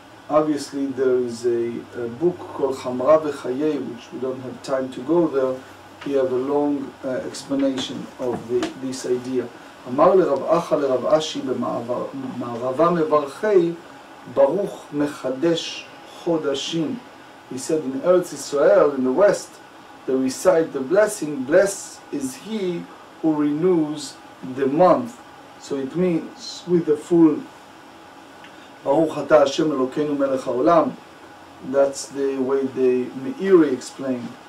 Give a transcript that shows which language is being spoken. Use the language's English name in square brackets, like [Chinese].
[English] Obviously, there is a book called Gemarrah V'Chayei, which we don't have time to go there. We have a long explanation of this idea. [Aramaic] אמר לרב אחא לרב אשי במערבה מברכי ברוך מחדש חודשים. [English] He said in Eretz Israel, in the west, they recite the blessing, blessed is he who renews the month. So it means with the full Baruch Atah Hashem Elokeinu Melech HaOlam. That's the way the Meiri explained.